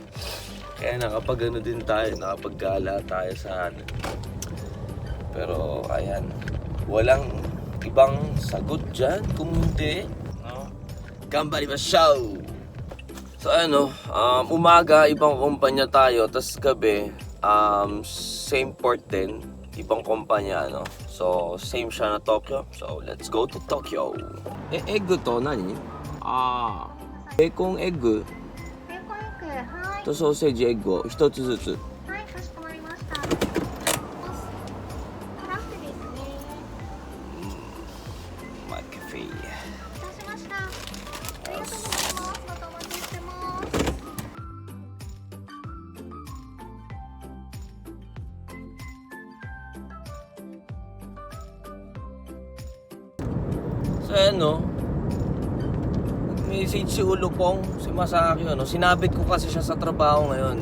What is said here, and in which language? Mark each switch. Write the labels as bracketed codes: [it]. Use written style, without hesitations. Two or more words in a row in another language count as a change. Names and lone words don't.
[tl] Kaya nakapag din tayo, nakapaggala tayo sa Pero ayan, walang ibang sagot dyan kung hindi, no? [ja] Ganbarimashou! [tl] So umaga ibang kumpanya tayo, tas gabi [en] same port [tl] din, ibang kumpanya, no? So same siya na Tokyo. [en] So let's go to Tokyo. [ja] エッグとなに? [en] Bacon egg [ja] はい。とソーセージエッグを一つずつ。はい、かしこまりました。辛くですね。マカフェ。お待たせしました。ありがとうございます。またお待ちしてます。 [tl] So message si Ulupong, si Masaki, sinabit ko kasi siya sa trabaho ngayon.